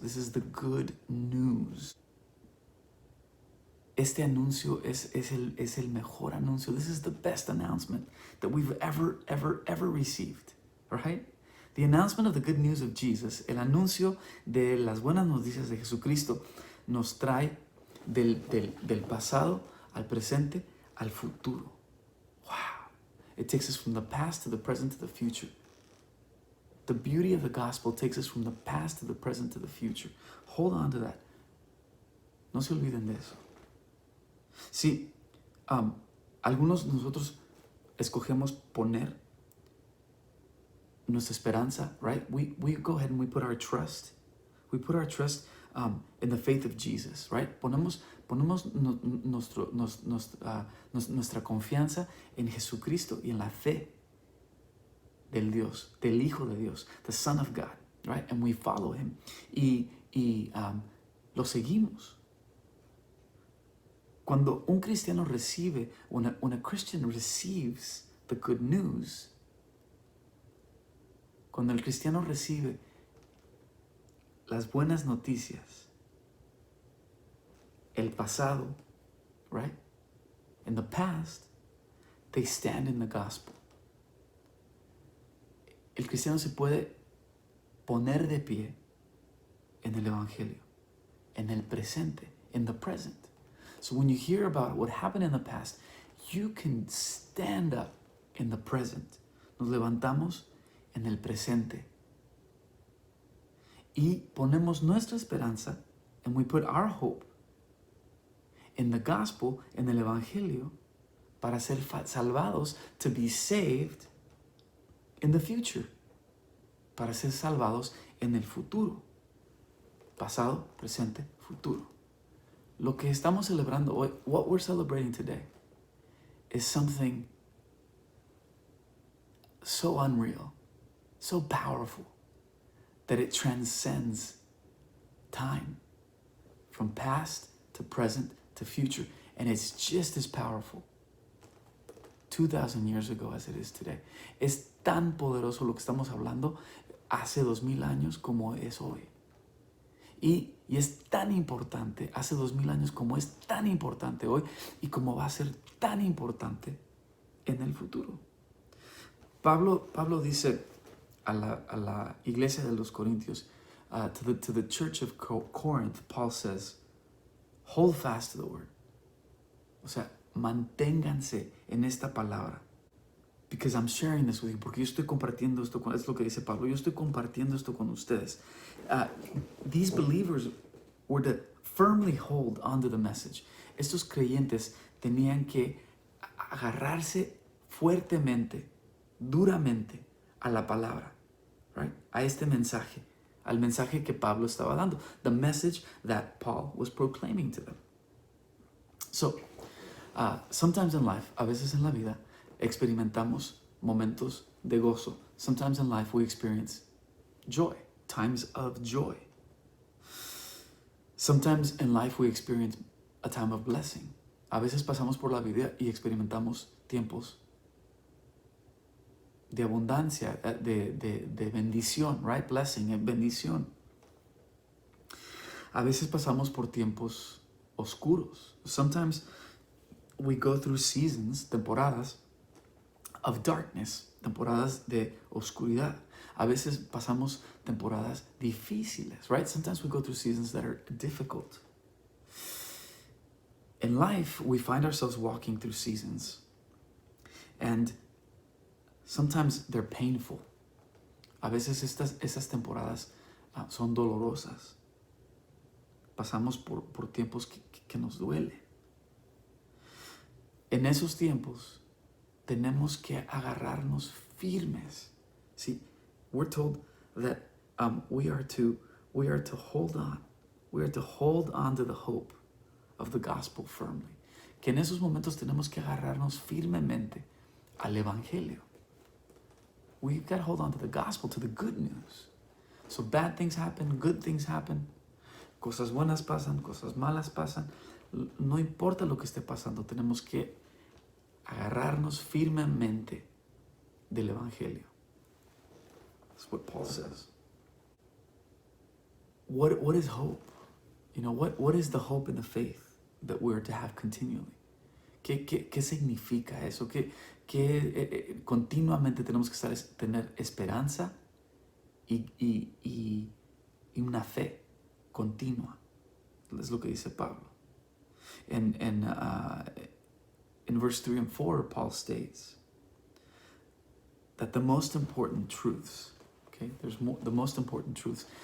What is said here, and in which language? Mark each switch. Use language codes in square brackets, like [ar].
[en] This is the good news. [es] Este anuncio es el mejor anuncio. [en] This is the best announcement that we've ever received, right? The announcement of the good news of Jesus, [es] el anuncio de las buenas noticias de Jesucristo, nos trae del pasado al presente al futuro. Wow. [en] It takes us from the past to the present to the future. The beauty of the gospel takes us from the past to the present to the future. Hold on to that. [es] No se olviden de eso. Sí, algunos de nosotros escogemos poner nuestra esperanza, right? [en] We go ahead and we put our trust. We put our trust in the faith of Jesus, right? [es] Ponemos nuestra confianza en Jesucristo y en la fe del Dios, del Hijo de Dios, [en] the Son of God, right? And we follow Him. [es] Y lo seguimos. Cuando un cristiano recibe, [en] when a Christian receives the good news, [es] cuando el cristiano recibe las buenas noticias, el pasado, right? [en] In the past, they stand in the gospel. [es] El cristiano se puede poner de pie en el evangelio, en el presente, [en] in the present. So when you hear about what happened in the past, you can stand up in the present. [es] Nos levantamos en el presente. Y ponemos nuestra esperanza, [en] and we put our hope in the gospel, [es] en el evangelio, para ser salvados, [en] to be saved in the future. [es] Para ser salvados en el futuro. Pasado, presente, futuro. [en] Lo que estamos celebrando hoy, what we're celebrating today, is something so unreal, so powerful, that it transcends time, from past to present to future, and it's just as powerful 2,000 years ago as it is today. [es] Es tan poderoso lo que estamos hablando hace 2,000 años como es hoy. Y es tan importante hace 2,000 años como es tan importante hoy y como va a ser tan importante en el futuro. Pablo dice a la iglesia de los Corintios, [en] to the church of Corinth, Paul says, hold fast to the word. [es] O sea, manténganse en esta palabra. [en] Because I'm sharing this with you. [es] Porque yo estoy compartiendo esto es lo que dice Pablo. Yo estoy compartiendo esto con ustedes. [en] These believers were to firmly hold onto the message. [es] Estos creyentes tenían que agarrarse fuertemente, duramente a la palabra, right? A este mensaje, al mensaje que Pablo estaba dando. [en] The message that Paul was proclaiming to them. So, sometimes in life, [es] a veces en la vida, experimentamos momentos de gozo. [en] Sometimes in life we experience joy, times of joy. Sometimes in life we experience a time of blessing. [es] A veces pasamos por la vida y experimentamos tiempos de abundancia, de bendición, right? [en] Blessing, bendición. [es] A veces pasamos por tiempos oscuros. [en] Sometimes we go through seasons, temporadas of darkness, [es] temporadas de oscuridad. A veces pasamos temporadas difíciles, right? [en] Sometimes we go through seasons that are difficult. In life, we find ourselves walking through seasons, and sometimes they're painful. [es] A veces esas temporadas son dolorosas. Pasamos por tiempos que nos duele. En esos tiempos tenemos que agarrarnos firmes. [en] See, we're told that we are to hold on. We are to hold on to the hope of the gospel firmly. [es] Que en esos momentos tenemos que agarrarnos firmemente al evangelio. [en] We've got to hold on to the gospel, to the good news. So bad things happen, good things happen. [es] Cosas buenas pasan, cosas malas pasan. No importa lo que esté pasando, tenemos que agarrarnos firmemente del evangelio. [en] That's what Paul says. What is hope? You know, what is the hope in the faith that we're to have continually? [es] ¿Qué significa eso? ¿Qué continuamente tenemos que tener esperanza y una fe continua? Es lo que dice Pablo. [en] In verse 3 and 4, Paul states that the most important truths, okay, the most important truths.